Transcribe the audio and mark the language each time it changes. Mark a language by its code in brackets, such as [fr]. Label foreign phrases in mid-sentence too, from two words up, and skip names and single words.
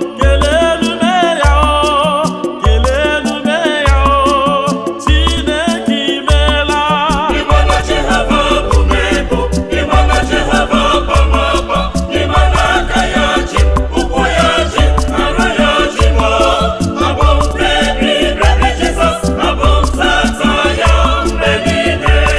[ig] Kelelu m ya o, kelelu m ya o, Chineke imeela. Ị ma na Jehova bụ m ebo, ị ma na Jehova bụ m ọkwa, ị ma na aka ya ji, ụkwụ ya ji, arụ ya ji m o. Abụ m [en] baby, baby [ig] Jesus, abụ m tata ya mgbe niile.